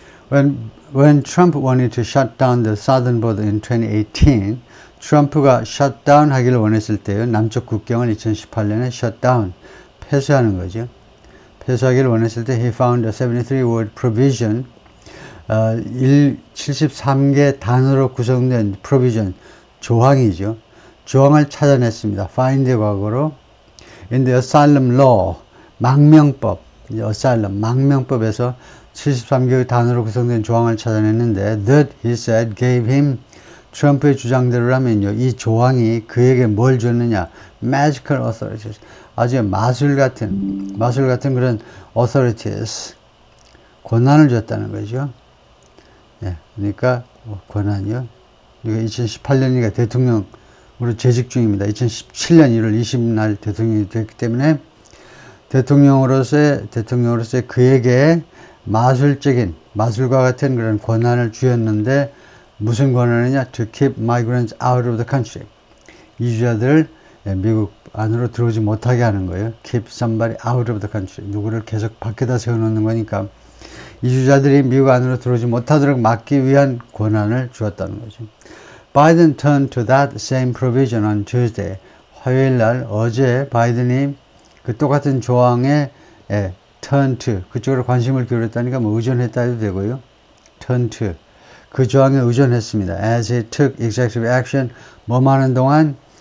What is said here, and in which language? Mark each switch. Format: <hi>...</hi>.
<en>When Trump wanted to shut down the southern border in 2018,</en> <ko>트럼프가 shutdown 하기를 원했을 때요. 남쪽 국경을 2018년에 shutdown, 폐쇄하는 거죠. 폐쇄하기를 원했을 때</ko> <en>he found a 73-word provision,</en> <ko>73개 단어로 구성된 provision, 조항이죠. 조항을 찾아냈습니다. find의 과거로</ko> <en>in the asylum law,</en> <ko>망명법, asylum, 망명법에서 73개의 단어로 구성된 조항을 찾아냈는데</ko> <en>that he said gave him</en> <ko>트럼프의 주장대로라면요. 이 조항이 그에게 뭘 줬느냐?</ko> <en>magical authorities.</en> <ko>아주 마술 같은 그런 authorities. 권한을 줬다는 거죠. 예, 그러니까 권한이요. 그러니까 2018년이니까 대통령으로 재직 중입니다. 2017년 1월 20일 대통령이 됐기 때문에 대통령으로서의 그에게 마술과 같은 그런 권한을 주었는데 무슨 권한이냐?</ko> <en>To keep migrants out of the country.</en> <ko>이주자들을 미국 안으로 들어오지 못하게 하는 거예요.</ko> <en>Keep somebody out of the country.</en> <ko>누구를 계속 밖에다 세워놓는 거니까 이주자들이 미국 안으로 들어오지 못하도록 막기 위한 권한을 주었다는 거죠.</ko> <en>Biden turned to that same provision on Tuesday.</en> <ko>화요일 날 어제 바이든이 그 똑같은 조항에 turn to, 그쪽으로 관심을 기울였다니까 의존했다 해도 되고요. turn to, 그 조항에 의존했습니다.</ko> <en>As he took executive action,</en> <ko>뭐하는 동안?</ko>